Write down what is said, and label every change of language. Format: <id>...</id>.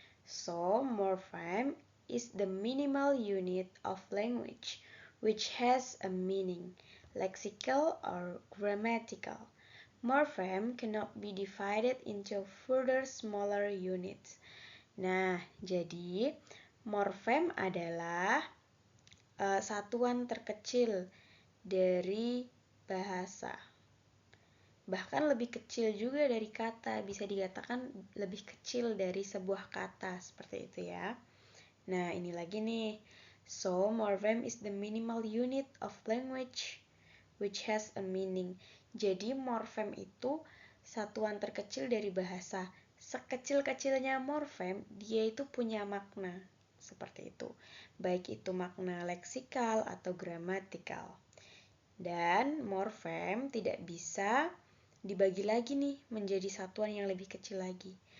<en>So, morphem is the minimal unit of language which has a meaning, lexical or grammatical. Morphem cannot be divided into further smaller units.</en> <id>Nah, jadi morphem adalah satuan terkecil dari bahasa. Bahkan lebih kecil juga dari kata, bisa dikatakan lebih kecil dari sebuah kata, seperti itu ya. Nah, ini lagi nih.</id> <en>So, morphem is the minimal unit of language which has a meaning.</en> <id>Jadi, morphem itu satuan terkecil dari bahasa. Sekecil-kecilnya morphem, dia itu punya makna. Seperti itu. Baik itu makna leksikal atau gramatikal. Dan morphem tidak bisa dibagi lagi nih menjadi satuan yang lebih kecil lagi.</id>